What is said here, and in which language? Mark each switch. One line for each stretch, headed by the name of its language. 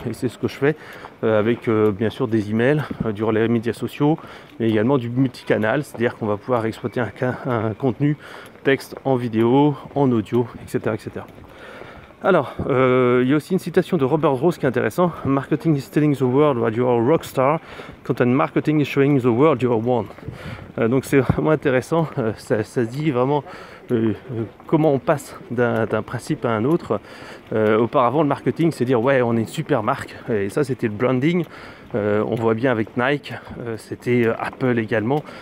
French: Et c'est ce que je fais avec bien sûr des emails, du relais médias sociaux, mais également du multicanal, c'est-à-dire qu'on va pouvoir exploiter un contenu texte en vidéo, en audio, etc. etc. Alors, il y a aussi une citation de Robert Rose qui est intéressant.
English: Marketing is telling the world that you are a rockstar. Content marketing is showing the world you are one.
French: Donc c'est vraiment intéressant. Ça se dit vraiment comment on passe d'un principe à un autre. Auparavant, le marketing, c'est dire ouais, on est une super marque. Et ça, c'était le branding. On voit bien avec Nike, c'était Apple également.